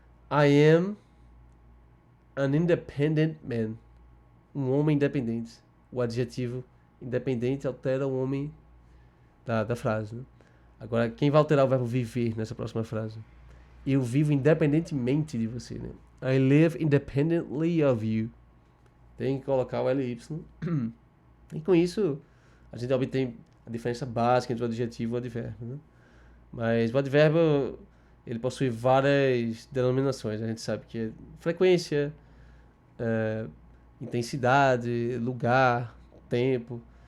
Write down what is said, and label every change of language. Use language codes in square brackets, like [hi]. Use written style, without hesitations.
[en] I am an independent man. [pt] Um homem independente. O adjetivo independente altera o homem da frase, né? Agora, quem vai alterar o verbo viver nessa próxima frase? Eu vivo independentemente de você, né? [en] I live independently of you. [pt] Tem que colocar o ly. E com isso, a gente obtém a diferença básica entre o adjetivo e o advérbio, né? Mas o advérbio, ele possui várias denominações. A gente sabe que é frequência, intensidade, lugar, tempo.